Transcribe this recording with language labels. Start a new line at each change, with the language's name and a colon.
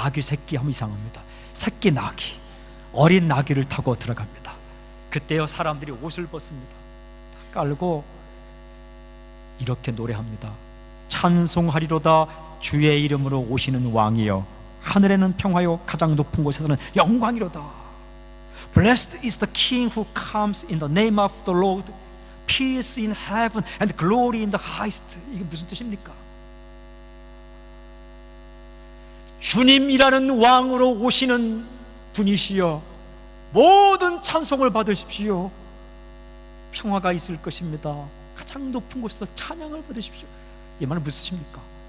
Korean: 나귀 새끼 하면 이상합니다. 새끼 나귀, 어린 나귀를 타고 들어갑니다. 그때요, 사람들이 옷을 벗습니다. 다 깔고 이렇게 노래합니다. 찬송하리로다 주의 이름으로 오시는 왕이여, 하늘에는 평화요 가장 높은 곳에서는 영광이로다.
English: Blessed is the King who comes in the name of the Lord. Peace in heaven and glory in the highest.
Korean: 이게 무슨 뜻입니까? 주님이라는 왕으로 오시는 분이시여, 모든 찬송을 받으십시오. 평화가 있을 것입니다. 가장 높은 곳에서 찬양을 받으십시오. 이 말은 무슨 뜻입니까?